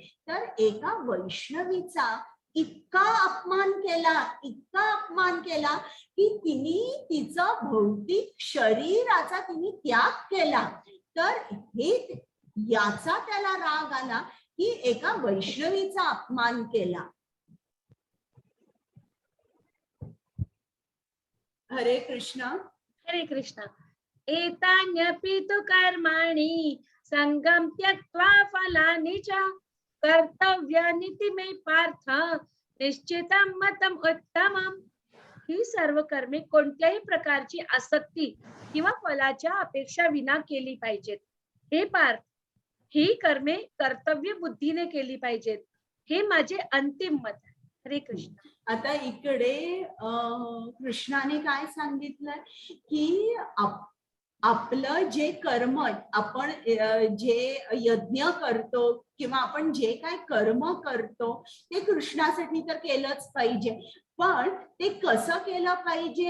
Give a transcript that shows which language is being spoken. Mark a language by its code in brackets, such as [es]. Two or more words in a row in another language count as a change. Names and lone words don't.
[mr] तर एका वैष्णवीचा इतका अपमान केला की तिने तिचं भौतिक शरीराचा तिने त्याग केला. तर हे याचा त्याला राग आला की एका वैष्णवीचा अपमान केला. हरे कृष्ण. हरे कृष्ण. [sa] एतान्यपि तु कर्माणि संगम त्यक्त्वा फलानि च कर्तव्यानिति मे पार्थ निश्चितं मतम उत्तमम. [mr] ही सर्व कर्मे कोणत्याही प्रकारची आसक्ती किंवा फलाच्या अपेक्षा विना केली पाहिजेत. हे पार्थ, ही कर्मे कर्तव्य बुद्धीने केली पाहिजेत. हे माझे अंतिम मत आहे. हरे कृष्ण. आता इकडे कृष्णाने काय सांगितलं की आपलं जे कर्म आपण जे यज्ञ करतो किंवा आपण जे काय कर्म करतो ते कृष्णासाठी तर केलंच पाहिजे, पण ते कसं केलं पाहिजे?